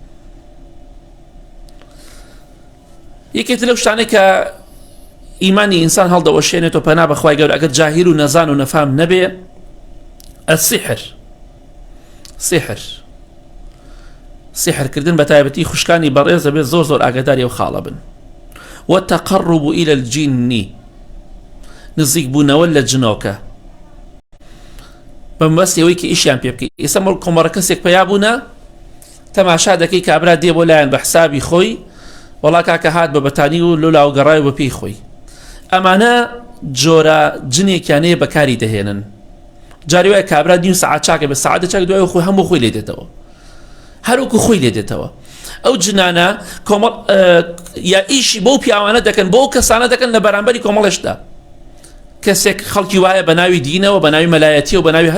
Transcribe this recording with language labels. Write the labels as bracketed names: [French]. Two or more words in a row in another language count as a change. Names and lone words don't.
[Central Kurdish] یەکێتر لەو شتانەی کە ئیمانی ئینسان هەڵدەوەشێنێتەوە پەنا بەخوای گەورە ئەگەر جاهیل و نەزان و نەفام نەبێ السحر سحرکردن بە تایبەتی خوشکانی بەڕێز دەبێت زۆر زۆر ئاگاداری ئەو خاڵە بن [Arabic] والتقرب إلى الجن [Central Kurdish] نزیک بوونەوە لە جنۆکە بەمبەستەوەی کە ئیشیان پێ بکەیت ئێستا کۆمەڕە کەسێک پەیا بوونە تەماشا دەکەی کابرا دێ بۆ لایەن بە حسابی خۆی وەڵا کاکە هات بە بەتانی و لۆلاو گەڕای بە پێی خۆی ئەمانە جۆرە جنێکیانەیە بەکاری دەهێنن جاری وایە کابرا دیم سەعات چاکە بە سەعاتە چاک دوای خۆی هەموو خۆی لێ دێتەوە هەروکو خۆی لێ دێتەوە ئەو جنانە کۆمەڵ یا ئیشی بۆ پیاوانە دەکەن بۆ کەسانە دەکەن لە بەرامبەری کۆمەڵێشدا کەسێک خەڵکی وایە بە ناوی دینەوە بە ناوی مەلایەتی و بە ناوی